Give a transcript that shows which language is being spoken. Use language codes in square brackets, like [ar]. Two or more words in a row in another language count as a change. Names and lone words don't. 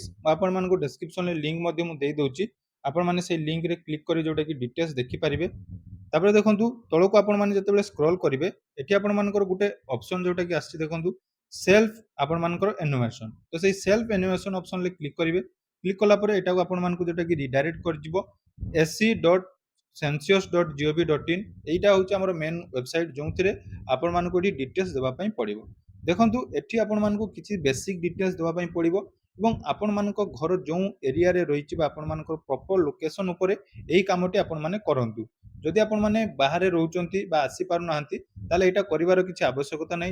[or] ମୁଁ ଆପଣମାନଙ୍କୁ ଡେସ୍କ୍ରିପସନରେ ଲିଙ୍କ ମଧ୍ୟ ମୁଁ ଦେଇଦେଉଛି, ଆପଣମାନେ ସେଇ ଲିଙ୍କରେ କ୍ଲିକ୍ କରି ଯେଉଁଟାକି ଡିଟେଲ୍ସ ଦେଖିପାରିବେ। ତାପରେ ଦେଖନ୍ତୁ, ତଳକୁ ଆପଣମାନେ ଯେତେବେଳେ ସ୍କ୍ରୋଲ କରିବେ, ଏଠି ଆପଣମାନଙ୍କର ଗୋଟେ ଅପସନ୍ ଯେଉଁଟାକି ଆସିଛି, ଦେଖନ୍ତୁ ସେଲ୍ଫ ଆପଣମାନଙ୍କର ଏନୁମେରେସନ। ତ ସେଇ [en] self enumeration [or] ଅପସନରେ କ୍ଲିକ୍ କରିବେ। କ୍ଲିକ୍ କଲା ପରେ ଏଟାକୁ ଆପଣମାନଙ୍କୁ ଯେଉଁଟାକି ରିଡାଇରେକ୍ଟ କରିଯିବ sc.census.gov.in। এইটা ହେଉଛି ଆମର [en] main website, [or] ଯେଉଁଥିରେ ଆପଣମାନଙ୍କୁ ଏଠି ଡିଟେଲ୍ସ ଦେବା ପାଇଁ ପଡ଼ିବ। ଦେଖନ୍ତୁ, ଏଠି ଆପଣମାନଙ୍କୁ କିଛି [en] basic details [or] ଦେବା ପାଇଁ ପଡ଼ିବ ଏବଂ ଆପଣମାନଙ୍କ ଘର ଯେଉଁ ଏରିଆରେ ରହିଛି ବା ଆପଣମାନଙ୍କର [en] proper location [or] ଉପରେ ଏହି କାମଟି ଆପଣମାନେ କରନ୍ତୁ। ଯଦି ଆପଣମାନେ ବାହାରେ ରହୁଛନ୍ତି ବା ଆସିପାରୁନାହାନ୍ତି, ତାହେଲେ ଏଇଟା କରିବାର କିଛି ଆବଶ୍ୟକତା ନାହିଁ।